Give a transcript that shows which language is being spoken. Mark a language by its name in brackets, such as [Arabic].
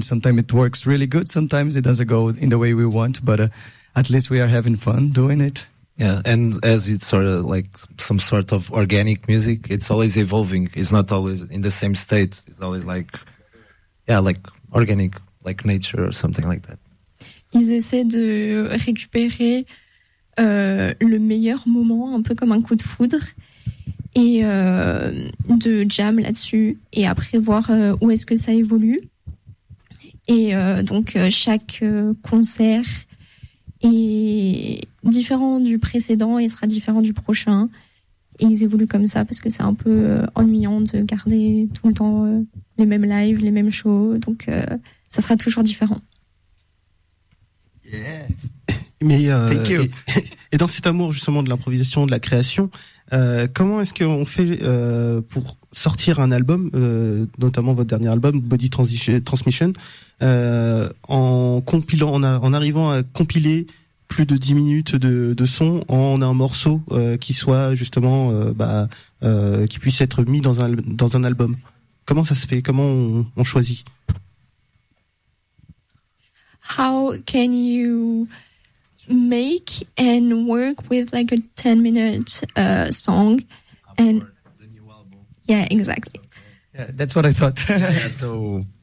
[English] Sometimes it works really good. Sometimes it doesn't go in the way we want, but at least we are having fun doing it. Yeah, and as it's sort of like some sort of organic music, it's always evolving. It's not always in the same state. It's always like, yeah, like organic, like nature or something like that. [French] Ils essaient de récupérer le meilleur moment, un peu comme un coup de foudre, et de jam là-dessus, et après voir où est-ce que ça évolue. Et donc chaque concert est différent du précédent et sera différent du prochain. Et ils évoluent comme ça parce que c'est un peu ennuyant de garder tout le temps les mêmes lives, les mêmes shows. Donc, ça sera toujours différent. [English] Yeah. Mais, thank you. [French] Et dans cet amour justement de l'improvisation, de la création, comment est-ce qu'on fait pour sortir un album, notamment votre dernier album, Body Transmission, en arrivant à compiler plus de 10 minutes de son en un morceau qui soit justement qui puisse être mis dans un album. Comment ça se fait? Comment on choisit? [English] How can you make and work with like a 10 minute song and the new album? Yeah, exactly. Yeah, that's what I thought.